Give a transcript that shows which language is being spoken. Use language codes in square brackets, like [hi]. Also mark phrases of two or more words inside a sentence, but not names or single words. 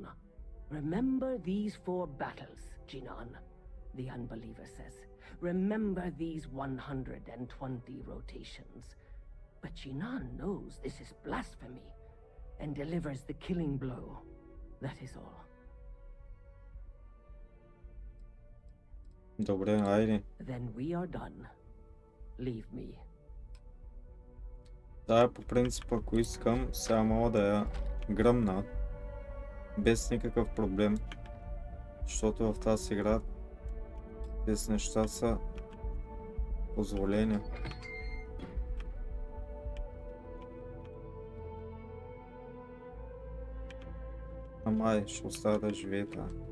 [en] Remember these 4 battles, Jinan, the unbeliever says. Remember these 120 rotations. But Jinan knows this is blasphemy, and delivers the killing blow. That is all. [bg] Добре, айде. [en] Then we are done. Leave me. [bg] Да, по принцип, ако искам, сега мога да я гръмна. Без никакъв проблем. Защото в тази игра тези неща са позволени. Амай, ще оставя да живее това.